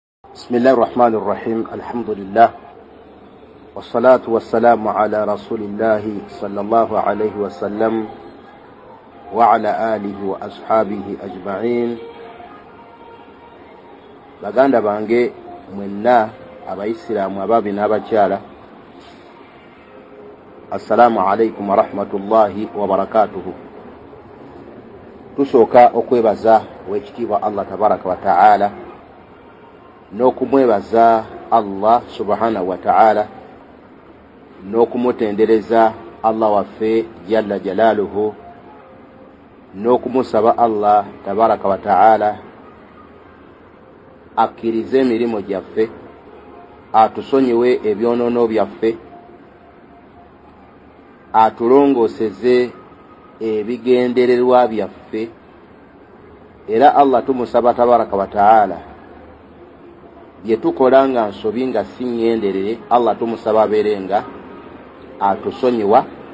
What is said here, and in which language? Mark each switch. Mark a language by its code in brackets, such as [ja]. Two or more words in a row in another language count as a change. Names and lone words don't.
[ar] بسم الله الرحمن الرحيم الحمد لله والصلاة والسلام على رسول الله صلى الله عليه وسلم وعلى آله وأصحابه أجمعين. [lg] baganda bange mwenna abaisiramu ababi n'abakyala, [ar] السلام عليكم ورحمة الله وبركاته. [lg] Tusooka okwebaza wekitiibwa [ar] الله تبارك وتعالى [lg] n'okumwebaza [ar] الله سبحانه وتعالى [lg] n'okumutendereza Allah waffe [ar] جل جلاله [lg] n'okumusaba [ar] الله تبارك وتعالى [lg] akkirize emirimu gyaffe, atusonyiwe ebyonoono byaffe, atulongooseze ebigendererwa byaffe, era Allah tumusaba [ar] تبارك وتعالى [lg] bye tukola nga nsobi nga si ŋŋenderere, Allah tumusaba abeerenga atusonyiwa.